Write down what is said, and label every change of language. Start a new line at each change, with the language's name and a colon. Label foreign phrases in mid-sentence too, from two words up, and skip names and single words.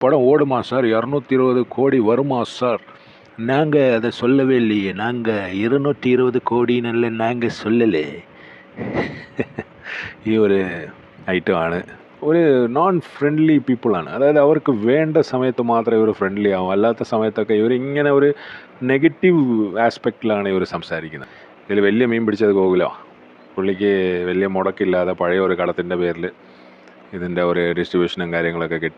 Tamil: படம் ஓடுமா சார்? 220 கோடி வருமா சார்? நாங்கள் அதை சொல்லவே இல்லையே. நாங்கள் 220 கோடின்னு நாங்கள் சொல்லலை.
Malayalam: ഈ ഒരു ഐറ്റമാണ്. ഒരു
English: non friendly
Malayalam: പീപ്പിളാണ്. അതായത് അവർക്ക് വേണ്ട സമയത്ത് മാത്രമേ ഇവർ ഫ്രണ്ട്ലി ആവും. അല്ലാത്ത സമയത്തൊക്കെ ഇവർ ഇങ്ങനെ ഒരു നെഗറ്റീവ് ആസ്പെക്റ്റിലാണ് ഇവർ സംസാരിക്കുന്നത്. ഇതിൽ വലിയ മീൻ പിടിച്ചത് ഗോകുലമാണ്. പുള്ളിക്ക് വലിയ മുടക്കില്ലാതെ പഴയ ഒരു കടത്തിൻ്റെ പേരിൽ ഇതിൻ്റെ ഒരു ഡിസ്ട്രിബ്യൂഷനും കാര്യങ്ങളൊക്കെ കിട്ടി.